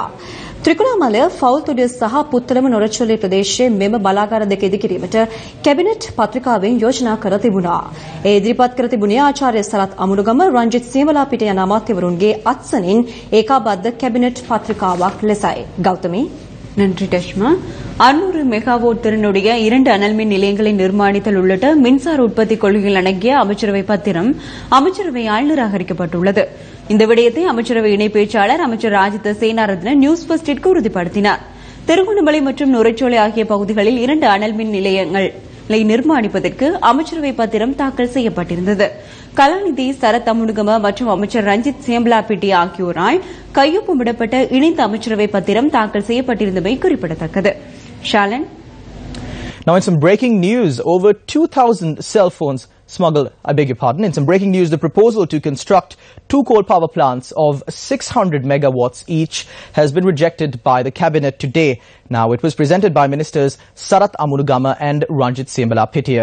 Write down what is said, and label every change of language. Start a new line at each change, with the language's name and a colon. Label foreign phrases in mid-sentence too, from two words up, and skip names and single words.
Sinhala: ත්‍රිකුණාමලය ෆවුල්තොඩිය සහ පුත්තලම නොරචොලි ප්‍රදේශයේ මෙම බලාගාර දෙක ඉදිකිරීමට කැබිනට් පත්‍රිකාවෙන් යෝජනා කර තිබුණා. ඒ ඉදිරිපත් කර තිබුණේ ආචාර්ය සරත් අමුණුගම රංජිත් සියවලාපිට යන අමාත්‍යවරුන්ගේ අත්සනින් ඒකාබද්ධ කැබිනට් පත්‍රිකාවක් ලෙසයි.
Tamil: ගෞතමී நன்றி டஷ்மா 600 மெகாவாட் திறனுடைய 2 அனல் மின் நிலையங்களை நிர்மாணித்தல் உள்ளிட்ட மின்சார உற்பத்தி கொள்கைகள் அடங்கிய அமைச்சரவை பத்திரம் அமைச்சரவையால் நிராகரிக்கப்பட்டுள்ளது. இந்த விடயத்தை அமைச்சரவை இணை பேச்சாளர் அமைச்சர் ராஜித சேனாரத்ன நியூஸ் ஃபர்ஸ்டிற்கு உறுதிப்படுத்தினார். திருகோணமலை மற்றும் நுரைச்சோலை ஆகிய பகுதிகளில் 2 அனல் மின் நிலையங்களை நிர்மாணிப்பதற்கு அமைச்சரவை பத்திரம் தாக்கல் செய்யப்பட்டிருந்தது. கலாநிதி சரத் அமுனுகம மற்றும் அமைச்சர் ரஞ்சித் சியம்பலாபிட்டி ஆகியோரால் கையொப்பமிடப்பட்ட இணைந்த அமைச்சரவை பத்திரம் தாக்கல் செய்யப்பட்டிருந்தமை குறிப்பிடத்தக்கது. ஷாலன்.
English: Now in some breaking news, over 2,000 cell phones smuggled, in some breaking news, the proposal to construct 2 coal power plants of 600 megawatts each has been rejected by the cabinet today. Now it was presented by ministers Sarat Amunugama and Ranjit Siambalapitia.